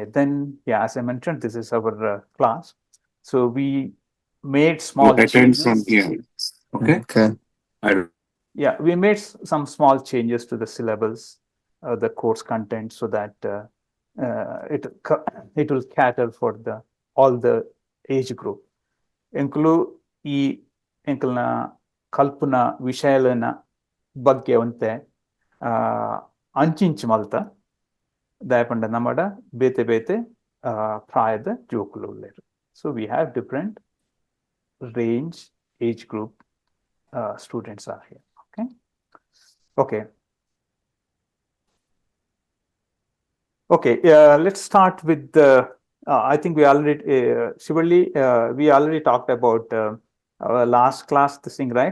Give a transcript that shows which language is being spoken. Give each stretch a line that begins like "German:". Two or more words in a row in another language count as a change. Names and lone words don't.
English: Then, yeah, as I mentioned, this is our class. So we made small changes from here. Okay. Yeah, we made some small changes to the syllabus, the course content, so that it will cater for all the age group.
Tulu: Include ಎಂಕಲ್ನ ಕಲ್ಪನ ವಿಷಯಲನ ಬಗ್ಗೆ ಒಂತೆ ಅಂಚಿಂಚು ಮಲ್ತ ದಯಪಂಡ ನಮ್ಮಡ ಬೇತೆ ಬೇತೆ ಪ್ರಾಯದ ಜೋಕುಲು ಉಳ್ಳೇರು.
English: So we have different range age group students are here. Okay. Okay. Okay. Let's start with the. I think we already, Shreevalli, we already talked about our last class, this thing, right?